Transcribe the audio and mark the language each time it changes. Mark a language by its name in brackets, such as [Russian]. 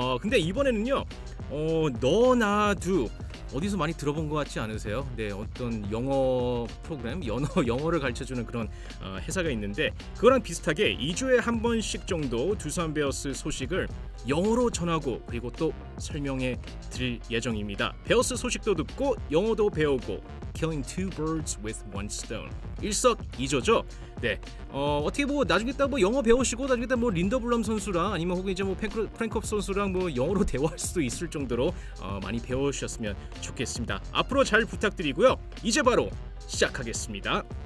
[Korean] 근데 이번에는요, 너나두 어디서 많이 들어본 것 같지 않으세요? 네, 어떤 영어 프로그램, 영어를 가르쳐주는 그런 회사가 있는데 그거랑 비슷하게 2주에 한 번씩 정도 두산 베어스 소식을 영어로 전하고 그리고 또 설명해 드릴 예정입니다. 베어스 소식도 듣고 영어도 배우고 [English] Killing two birds with one stone. [Korean] 일석이조죠. 네, 어떻게 뭐 나중에 딱 뭐 영어 배우시고 나중에 딱 뭐 린더 블럼 선수랑 아니면 혹은 이제 뭐 프랭컵 선수랑 뭐 영어로 대화할 수도 있을 정도로 많이 배우셨으면 좋겠습니다. 앞으로 잘 부탁드리고요. 이제 바로 시작하겠습니다.